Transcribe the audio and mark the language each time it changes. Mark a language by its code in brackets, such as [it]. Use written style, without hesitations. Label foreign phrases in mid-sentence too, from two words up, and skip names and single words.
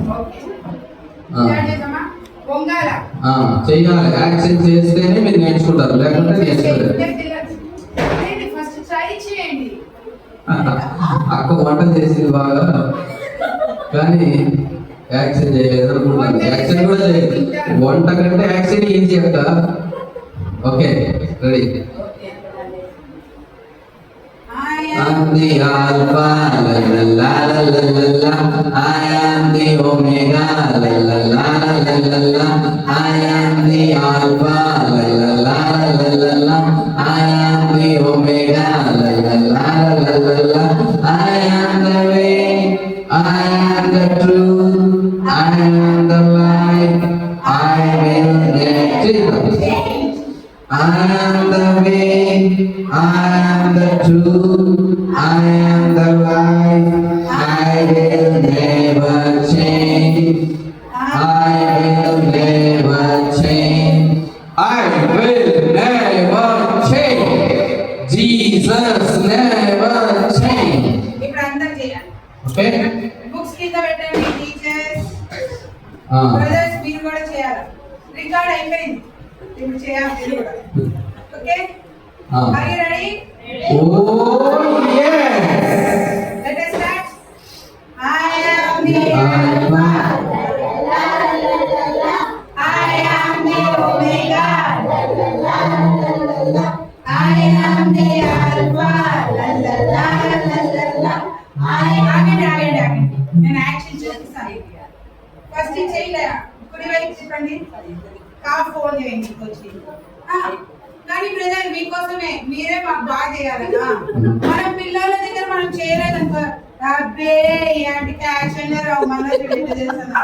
[te] చెయ్యాలి, యాక్షన్ చేస్తేనే మీరు నేర్చుకుంటారు, లేకుంటే నేర్చుకోలేరు. అక్క వంట చేసింది బాగా, కానీ యాక్షన్ చేయలేదు అనుకుంటాను. యాక్షన్ కూడా చేయలేదు, వంట కంటే [en] action easy [te] అక్క. [en] okay, ready. I'm the Alpha, la la la la la la. I am the Omega, la la la la la la. I am the Alpha, la la la la la la. I am the Omega, la la la la la la. I am the way, I am the truth, I am the light. I will change. I am the way, I am the truth, I am the light. I will never change. I will never change. I will never change. Jesus never change. [te] ఇప్పుడు అందరూ చేయాలి. ఓకే, బుక్స్ కింద పెట్టండి టీచర్స్. బ్రదర్స్ మీరు కూడా చేయాలి. రికార్డ్ అయిపోయింది, ఇప్పుడు చేయాలి మీరు కూడా. ఓకే, [en] are you ready? Oh yes. Let us start. I am the Alpha, I am the Omega, I am the Alpha, [te] నేను యాక్షన్ చేస్తాను. ఫస్ట్ చేయలే, కుడి వైపు చెప్పండి, కాఫ్ ఫోన్ చేయండి వచ్చి. కానీ బ్రదర్ మీకోసమే, మీరే మాకు బాగా చేయాలన్నా. మన పిల్లల దగ్గర మనం చేయలేదనుకో, అబ్బే ఇలాంటి యాక్షన్ రావు, మన చేస్తున్నాం.